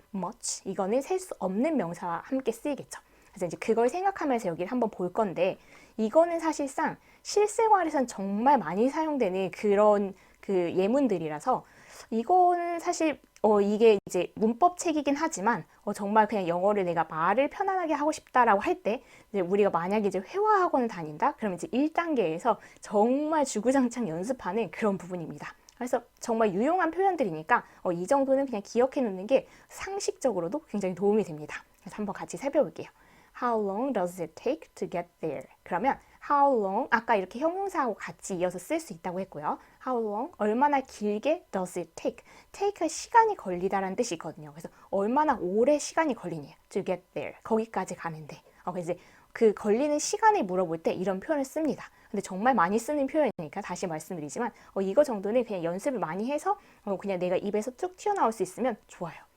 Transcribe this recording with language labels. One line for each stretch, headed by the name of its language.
Korean: much 이거는 셀 수 없는 명사와 함께 쓰이겠죠. 그래서 이제 그걸 생각하면서 여기를 한번 볼 건데 이거는 사실상 실생활에선 정말 많이 사용되는 그런 그 예문들이라서 이거는 사실 이게 이제 문법책이긴 하지만 정말 그냥 영어를 내가 말을 편안하게 하고 싶다라고 할 때 이제 우리가 만약에 이제 회화학원을 다닌다? 그러면 이제 1단계에서 정말 주구장창 연습하는 그런 부분입니다. 그래서 정말 유용한 표현들이니까 이 정도는 그냥 기억해 놓는 게 상식적으로도 굉장히 도움이 됩니다. 그래서 한번 같이 살펴볼게요.
English: How long does it take to get there?
Korean: 그러면 how long 아까 이렇게 형용사하고 같이 이어서 쓸 수 있다고 했고요.
English: How long
Korean: 얼마나 길게
English: does it take?
Korean: take가 시간이 걸리다라는 뜻이 있거든요. 그래서 얼마나 오래 시간이 걸리냐
English: to get there
Korean: 거기까지 가는데 그래서 그 걸리는 시간을 물어볼 때 이런 표현을 씁니다. 근데 정말 많이 쓰는 표현이니까 다시 말씀드리지만 이거 정도는 그냥 연습을 많이 해서 그냥 내가 입에서 쭉 튀어나올 수 있으면 좋아요.